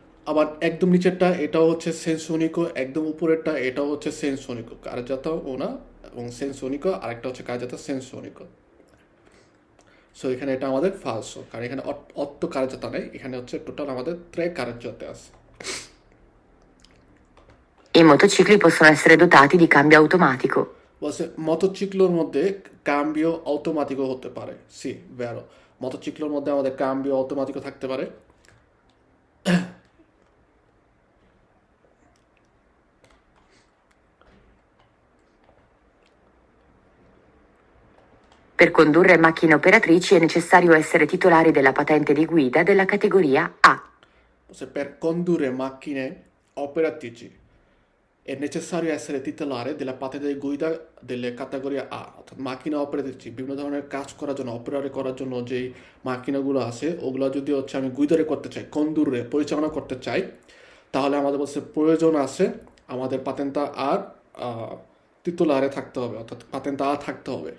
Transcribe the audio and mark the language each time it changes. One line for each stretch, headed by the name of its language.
Bangla: আবার একদম নিচেরটা এটাও হচ্ছে সেন্সোনিকো, একদম উপরেরটা এটাও হচ্ছে সেন্সোনিকো কারজাতা ওনা এবং সেন্সোনিকো, আরেকটা হচ্ছে কারজাতা সেন্সোনিকো। সো এখানে এটা আমাদের ফালসো, কারণ এখানে অত্ত কারজাতা নেই, এখানে হচ্ছে টোটাল আমাদের ত্রে কারজাতে আছে।
Italian: I motocicli possono essere dotati di cambio automatico.
Bangla: বলছে মোটরসাইকেলের মধ্যে কাম্বিও অটোমেটিকও হতে পারে। সি ভেরো, মোটরসাইকেলের মধ্যে আমাদের কাম্বিও অটোমেটিকও থাকতে পারে।
Italian: Per condurre macchine operatrici è necessario essere titolari della patente di guida della categoria A. Per condurre macchine operatrici è necessario essere titolare della patente di guida delle categoria A,
Bangla: অর্থাৎ মাকিনা অপারেটরছি বিভিন্ন ধরনের কাজ করার জন্য অপারেটর করার জন্য যেই মাকিনাগুলো আছে ওগুলো যদি হচ্ছে আমি গুইদারে করতে চাই, কন্দুরে পরিচালনা করতে চাই, তাহলে আমাদের বলছে প্রয়োজন আছে আমাদের পাতেন্তা আর তিতুলারে থাকতে হবে, অর্থাৎ পাতেন্তা আর থাকতে হবে।